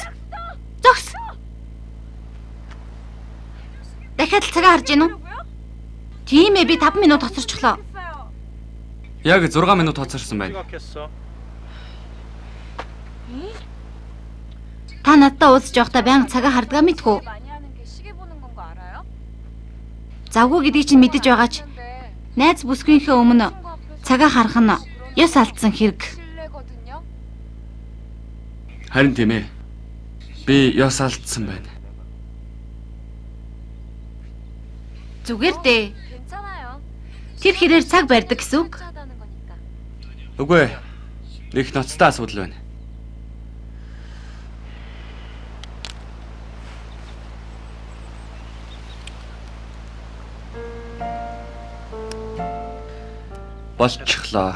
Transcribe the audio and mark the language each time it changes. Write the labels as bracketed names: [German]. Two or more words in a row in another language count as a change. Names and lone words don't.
[Mongolian] Дахиад л цагаа харж гин үү? Тийм ээ, би 5 минут хоцорчлоо. Яг 6 минут хоцорсон байна. Та надтай уулзж явахдаа байнга цагаа хардгаа мэдгүй. [Korean] 많이 하는 게 시계 보는 건 거 알아요? [Mongolian] Завгүй гэдгийг чинь мэдэж байгаач. Найз бүсгүйнхээ өмнө цагаа харах нь ёс алдсан хэрэг. [Korean] 실례거든요. [Mongolian] Харин тийм ээ. Би ёс алдсан байна. Зүгээр дээ. [Korean] 괜찮아요. [Mongolian] Тэр хэрээр цаг барьдаг гэсэн үг. [Korean] 하다는 거니까. [Mongolian] Үгүй. Их ноцтой асуудал байна. Болчихлоо.